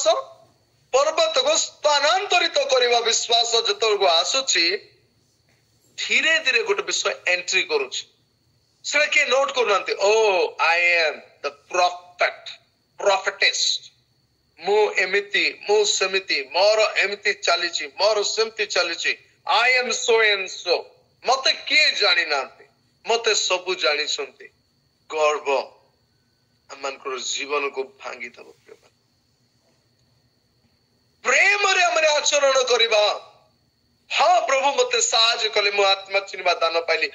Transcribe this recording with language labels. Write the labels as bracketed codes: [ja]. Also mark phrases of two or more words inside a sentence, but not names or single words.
[or] ପର୍ବତକୁ ସ୍ଥାନାନ୍ତରିତ କରିବା ବିଶ୍ୱାସ ଯେତେବେଳକୁ ଆସୁଛି, ଧୀରେ ଧୀରେ ଗୋଟେ ବିଷୟ ଏଣ୍ଟ୍ରି କରୁଛି। ସେଟା କିଏ ନୋଟ କରୁନାହାନ୍ତି? [en] O I am the prophetess, [or] ମୁଁ ଏମିତି, ମୁଁ ସେମିତି, ମୋର ଏମିତି ଚାଲିଛି, ମୋର ସେମିତି ଚାଲିଛି, [en] I am so and so। [or] ମତେ କିଏ ଜାଣିନାହାନ୍ତି, ମତେ ସବୁ ଜାଣିଛନ୍ତି। ଗର୍ବ ଆମମାନଙ୍କର ଜୀବନକୁ ଭାଙ୍ଗିଦେବ। ପ୍ରେମରେ ଆମେ ଆଚରଣ କରିବା। ହଁ ପ୍ରଭୁ ମତେ ସାହାଯ୍ୟ କଲେ, ମୁଁ ଆତ୍ମା ଚିହ୍ନିବା ଦାନ ପାଇଲି।